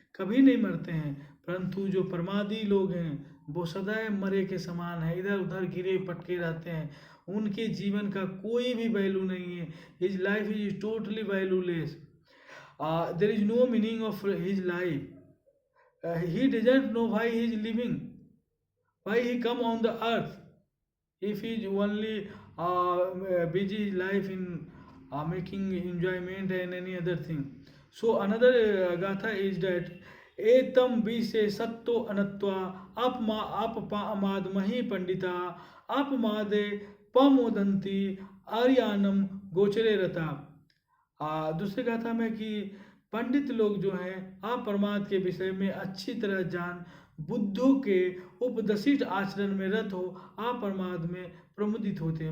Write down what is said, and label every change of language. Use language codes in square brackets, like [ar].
[hi] कभी नहीं मरते हैं। परंतु जो प्रमादी लोग हैं वो सदैव मरे के समान है, इधर उधर गिरे पटके रहते हैं। उनके जीवन का कोई भी वैल्यू नहीं है। [en] His life is totally valueless. There is no meaning of his life. He doesn't know why he is living, why he come on the earth, if he is only busy his life in making enjoyment and any other thing. So another gatha is that [pi] एतम विषे सत्तो अनत्वा अपमाद मही पंडिता अपमादे पमोदंती आर्यानम गोचरे रता। [hi] दूसरे गाथा में कि पंडित लोग जो हैं अप्रमाद के विषय में अच्छी तरह जान बुद्धों के उपदेशित आचरण में रत हो अप्रमाद में प्रमुदित होते हैं।